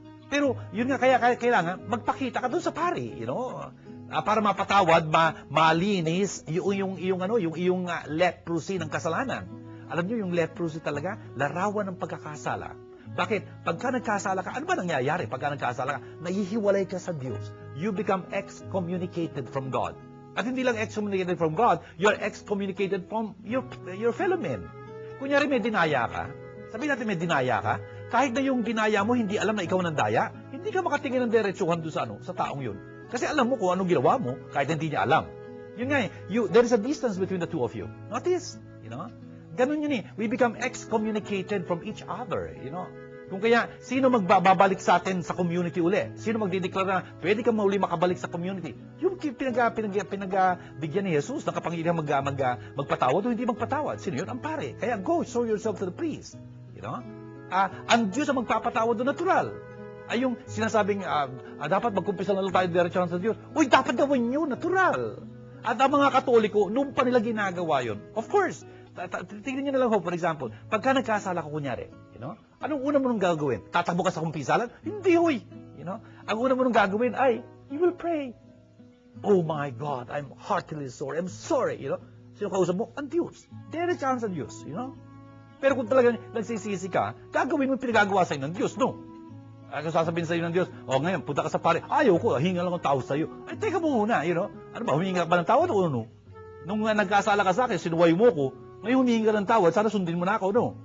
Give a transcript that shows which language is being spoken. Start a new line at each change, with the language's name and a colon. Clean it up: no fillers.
Filipino: Pero, yun nga, kaya kailangan magpakita ka doon sa pari, para mapatawad, malinis yung iyong leprosy ng kasalanan. Alam niyo, yung leprosy talaga, larawan ng pagkakasala. Bakit? Pagka nagkasala ka, ano ba nangyayari pagka nagkasala ka? Nahihiwalay ka sa Diyos.
English: You become excommunicated from God.
Filipino: At hindi lang
English: excommunicated from God, you're excommunicated from your fellow men.
Filipino: Kunyari may dinaya ka, sabihin natin may dinaya ka, kahit na yung dinaya mo hindi alam na ikaw ng daya, hindi ka makatingin ng diretsuhan doon sa taong yun. Kasi alam mo kung anong ginawa mo, kahit hindi niya alam. Yun nga
English: there is a distance between the two of you.
Filipino: Notice, ganun yun eh.
English: We become excommunicated from each other,
Filipino: Kung kaya, sino magbabalik sa atin sa community uli? Sino magdideklara na pwede ka mauli makabalik sa community? Yung pinagbigyan ni Jesus ng kapangyarihan magpatawad o hindi magpatawad. Sino yun? Ang pare. Kaya
English: go, show yourself to the priest.
Filipino: Ang Diyos ang magpapatawad doon natural. Ay yung sinasabing, dapat magkumpisal na lang tayo diretso sa Diyos. Uy, dapat gawin nyo, natural. At ang mga Katoliko, nung pa nila ginagawa yun,
English: of course,
Filipino: tingnan nyo na lang ho, for example, pagka nagkasala ko kunyari, anong una mo nung gagawin? Tatakbo ka sa kumpisalan? Hindi, hoy! Ang una mo nung gagawin ay,
English: you will pray. Oh my God, I'm heartily sorry. I'm sorry,
Filipino: Sino kausap mo? Ang Diyos. Direct chance ang Diyos, Pero kung talagang nagsisisi ka, gagawin mo yung pinagagawa sa'yo ng Diyos, no? Kung sasabihin sa'yo ng Diyos, ngayon, punta ka sa pare, ayaw ko, hinga lang ang tao sa'yo. Ay, teka mo muna, Ano ba, humingi ka ba ng tawad o ano? Nung nagkasala ka sa akin, sinuway mo ko, ngayon humingi ka ng tawad, sana sundin mo na ako, no?